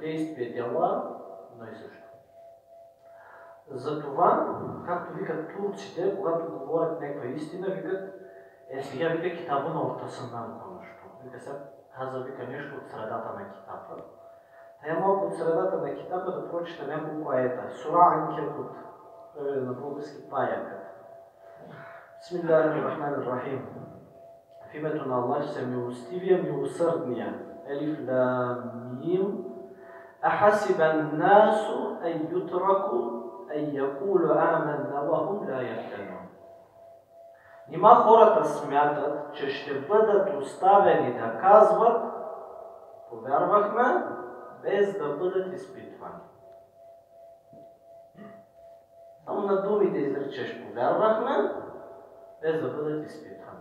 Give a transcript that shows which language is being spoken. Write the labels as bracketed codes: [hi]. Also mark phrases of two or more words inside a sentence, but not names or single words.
[bg] Действие, дела, едно и също. Затова, както викат турците, когато говорят някаква истина, викат, сега вика [tr] kitabın ortasından [bg] нещо. Вика сега каза, вика нещо от средата на китаба. Тая малко от средата на китаба да прочита няколко аета. Сура Анкебут, на български паякът. [ar] بسم الله الرحمن الرحيم. [bg] В името на Аллах се милостивия, милосърдния. [ar] الم أحسب الناس أن يتركوا أن يقولوا آمنا وهم لا يفتنون. [bg] Нима хората смятат, че ще бъдат оставени да казват повярвахме, без да бъдат изпитвани. Само на думите изречеш повярвахме, без да бъдат изпитвани.